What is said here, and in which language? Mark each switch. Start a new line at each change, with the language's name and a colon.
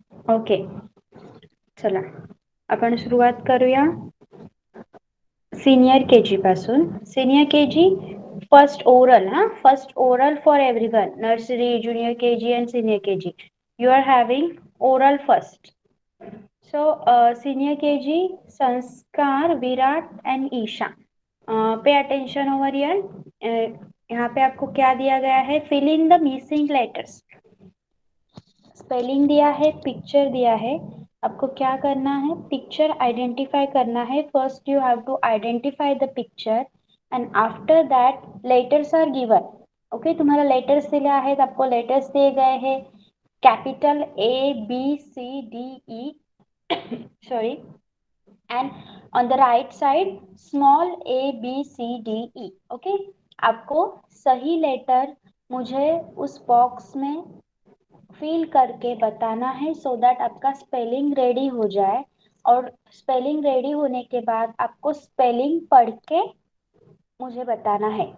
Marathi: Okay, चला आपण सुरुवात करूया सीनियर केजी पासून।
English: Senior KG first oral, first oral for everyone, nursery, junior KG and senior KG. You are having oral first. So senior KG, Sanskar, Virat and Isha. Pay attention over here.
Hindi: यहाँ पे आपको क्या दिया गया है?
English: Fill in the missing letters.
Hindi: Spelling दिया है, पिक्चर दिया है। आपको क्या करना है? पिक्चर आइडेंटिफाई करना है।
English: First you have to identify the picture and after that letters are given.
Hindi: Okay, तुम्हारा लेटर्स दिया है तो आपको लेटर्स दिए गए हैं।
English: Capital A B C D E sorry, and on the right side small a b c d e.
Hindi: Okay, आपको सही लेटर मुझे उस बॉक्स में फिल करके बताना है
English: so that
Hindi: आपका स्पेलिंग रेडी हो जाए। और स्पेलिंग रेडी होने के बाद आपको स्पेलिंग पढ़ के मुझे बताना है।